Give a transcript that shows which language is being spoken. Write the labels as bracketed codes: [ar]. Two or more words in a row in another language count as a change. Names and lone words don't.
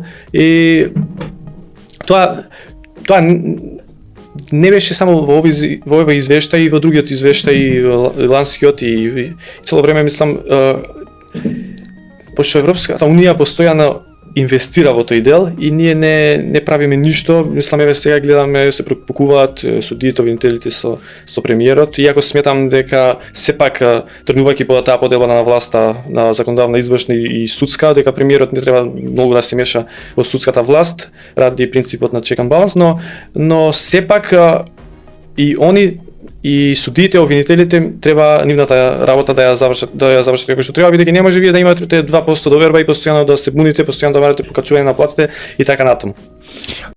[mk] И тоа не беше само во овој извештај, и во другиот извештај, ланскиот, и цело време мислам, пошто Европската унија постојано инвестира во тој дел и ние не правиме ништо. Мислам, еве сега гледаме, се препукуваат судиите, обвинителите со премиерот, иако сметам дека сепак тргнувајќи по таа поделба на власта, на законодавна, извршна и судска, дека премиерот не треба многу да се меша во судската власт ради принципот на [en] check and balance, [mk] но сепак и они и судиите, обвинителите треба нивната работа да ја завршат како што треба, бидејќи не може вие да имате 2% доверба и постојано да се буните, постојано да барате покачување на платите и така натаму.